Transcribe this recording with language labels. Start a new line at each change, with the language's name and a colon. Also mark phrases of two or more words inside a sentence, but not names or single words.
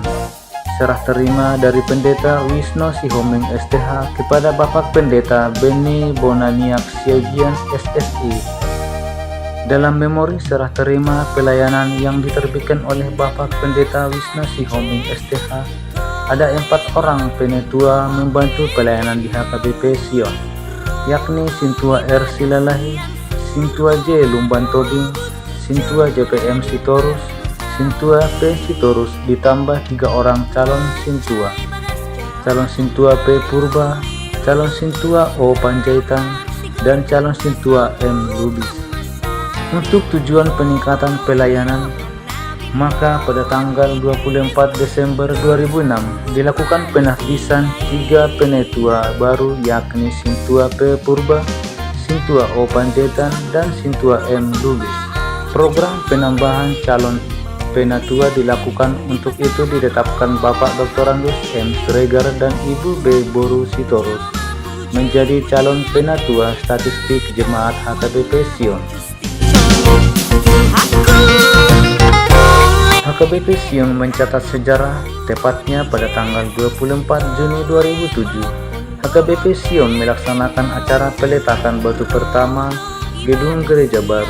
Indonesian: Serah terima dari Pendeta Wisno Sihombing STH kepada Bapak Pendeta Beni Bonaniak Siagian SSI. Dalam memori serah terima pelayanan yang diterbitkan oleh Bapak Pendeta Wisno Sihombing STH, ada 4 orang penetua membantu pelayanan di HKBP Sion, yakni Sintua R. Silalahi, Sintua J. Lumban Tobing, Sintua JPM Sitorus, Sintua P. Sitorus, ditambah 3 orang calon Sintua P. Purba, calon Sintua O. Panjaitan, dan calon Sintua M. Lubis. Untuk tujuan peningkatan pelayanan, maka pada tanggal 24 Desember 2006 dilakukan penahbisan 3 penetua baru, yakni Sintua P. Purba, Sintua O. Panjaitan, dan Sintua M. Lubis. Program penambahan calon penatua dilakukan. Untuk itu ditetapkan Bapak Dr. Andus M. Sregar dan Ibu B. Boru Sitorus menjadi calon penatua statistik jemaat HKBP Sion. HKBP Sion mencatat sejarah, tepatnya pada tanggal 24 Juni 2007, HKBP Sion melaksanakan acara peletakan batu pertama gedung gereja baru.